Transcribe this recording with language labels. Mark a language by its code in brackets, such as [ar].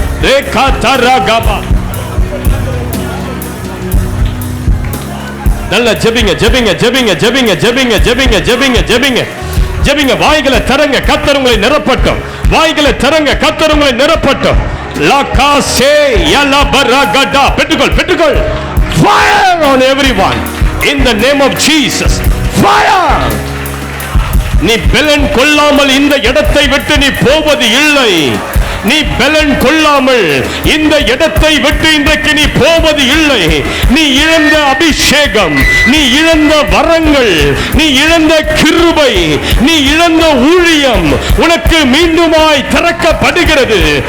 [ta] ரேகா தரகபா. நல்ல ஜெபிங்க ஜெபிங்க ஜெபிங்க ஜெபிங்க ஜெபிங்க ஜெபிங்க ஜெபிங்க ஜெபிங்க ஜெபிங்க. வாய்களை திறங்க, கர்த்தர் உங்களை நிரப்பட்டும். வாய்களை திறங்க, கர்த்தர் உங்களை நிரப்பட்டும். லகாசே யலபரகடா. பெற்றுக்கொள். [en] Fire on everyone in the name of Jesus. Fire. [ta] நீ பலன் கொள்ளாமல் இந்த இடத்தை விட்டு நீ போவது இல்லை. நீ பலன் கொள்ளாமல் இந்த இடத்தை விட்டு இன்றைக்கு நீ போவது இல்லை. நீ இழந்த அபிஷேகம், நீ இழந்த வரங்கள், நீ இழந்த கிருபை, நீ இழந்த ஊழியம் உனக்கு மீண்டுமாய் திறக்கப்படுகிறது.